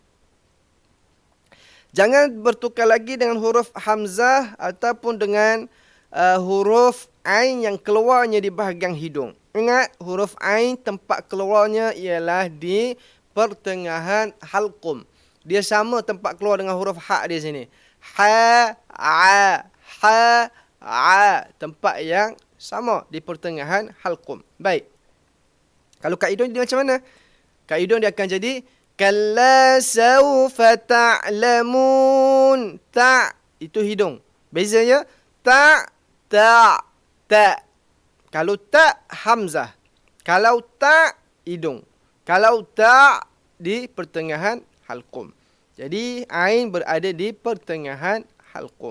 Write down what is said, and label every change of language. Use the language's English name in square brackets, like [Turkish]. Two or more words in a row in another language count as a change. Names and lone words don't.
[Malay] Jangan bertukar lagi dengan huruf hamzah ataupun dengan huruf ain yang keluarnya di bahagian hidung. Ingat, huruf ain tempat keluarnya ialah di pertengahan halqum. Dia sama tempat keluar dengan huruf ha di sini. Ha, a, ha, a. Tempat yang sama di pertengahan halqum. Baik. Kalau kat hidung dia macam mana? Kat hidung dia akan jadi [Arabic] كلا سوف تعلمون. [Malay] Ta itu hidung. Bezanya ta, ta, ta. Kalau ta hamzah. Kalau ta hidung. Kalau ta di pertengahan halqum. Jadi ain berada di pertengahan halqum.